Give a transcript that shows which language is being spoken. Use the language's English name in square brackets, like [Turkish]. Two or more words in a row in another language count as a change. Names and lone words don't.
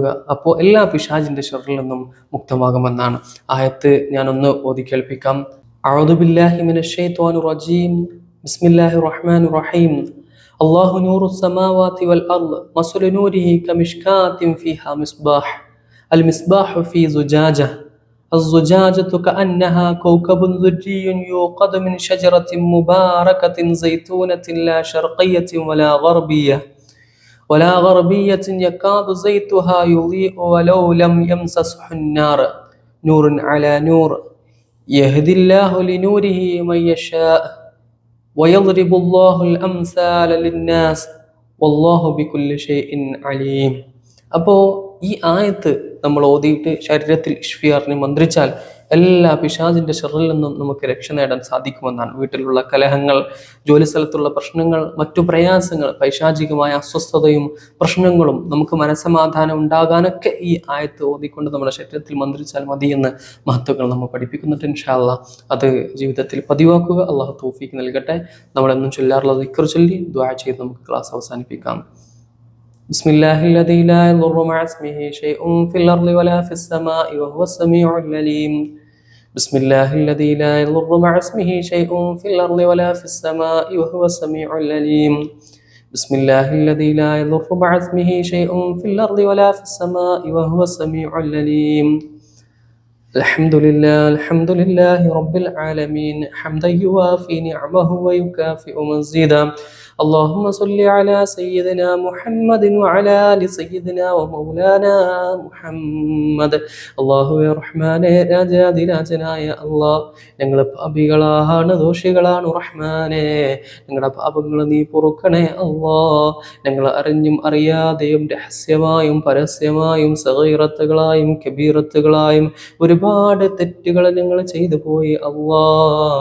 [Malayalam] അപ്പോൾ എല്ലാ പിശാചിന്റെ ഷർറിൽ നിന്നും മുക്തമാകുമെന്നാണ്. ആയത്ത് ഞാനൊന്ന് ഓതി കേൾപ്പിക്കാം. [Arabic] أعوذ بالله من الشيطان الرجيم. بسم الله الرحمن الرحيم الله نور السماوات والأرض مثل نوره كمشكاة فيها مصباح المصباح في زجاجة الزجاجة كأنها كوكب ذري يوقد من شجرة مباركة زيتونة لا شرقية ولا غربية يكاد زيتها يضيء ولو لم يمسسه النار نور على نور يهدي الله لنوره من يشاء ويضرب الله الأمثال للناس والله بكل شيء عليم. [Malayalam] അപ്പോൾ ഈ ആയത്ത് നമ്മൾ ഓതിയിട്ട് ശരീരത്തിൽ ഇഷ്ഫി അറിഞ്ഞ് മന്ത്രിച്ചാൽ എല്ലാ പിശാചിന്റെ ഷർറിൽ നിന്നും നമുക്ക് രക്ഷ നേടാൻ സാധിക്കുമെന്നാണ്. വീട്ടിലുള്ള കലഹങ്ങൾ, ജോലി സ്ഥലത്തുള്ള പ്രശ്നങ്ങൾ, മറ്റു പ്രയാസങ്ങൾ, പൈശാചികമായ അസ്വസ്ഥതയും പ്രശ്നങ്ങളും നമുക്ക് മനസ്സമാധാനം ഉണ്ടാകാനൊക്കെ ഈ ആയത്ത് ഓതിക്കൊണ്ട് നമ്മുടെ ശരീരത്തിൽ മന്ത്രിച്ചാൽ മതിയെന്ന് മഹത്തുക്കൾ നമ്മൾ പഠിപ്പിക്കുന്നുണ്ട്. [Arabic] إن شاء الله [Malayalam] അത് ജീവിതത്തിൽ പതിവാക്കുക. അള്ളാഹു തൗഫീഖ് നൽകട്ടെ. നമ്മളെന്നും ചൊല്ലാറുള്ള ദിക്ർ ചൊല്ലി ദുആ ചെയ്ത് നമുക്ക് ക്ലാസ് അവസാനിപ്പിക്കാം. [Arabic] بسم الله الذي لا يضر مع اسمه شيء في الأرض ولا في السماء وهو السميع العليم. بسم الله الذي لا يضر مع اسمه شيء في الأرض ولا في السماء وهو السميع العليم. بسم الله الذي لا يضر مع اسمه شيء في الأرض ولا في السماء وهو السميع العليم. الحمد لله رب العالمين حمدا يوافي نعمه ويكافئ مزيدا. اللهم صل على سيدنا محمد وعلى آل سيدنا ومولانا محمد. [Malayalam] അല്ലാഹുവേ റഹ്മാനേ രാജാധിരാജനായ അല്ലാഹ്, ഞങ്ങൾ പാപികളാണ്, ദോഷികളാണ് റഹ്മാനേ. ഞങ്ങളുടെ പാപങ്ങൾ നീ പൊറുക്കണേ അല്ലാഹ്. ഞങ്ങൾ അറിഞ്ഞും അറിയാതെയും രഹസ്യമായും പരസ്യമായും സഗീറത്തുകളായും കബീറത്തുകളായും ഒരുപാട് തെറ്റുകൾ ഞങ്ങൾ ചെയ്തു പോയി അല്ലാഹ്.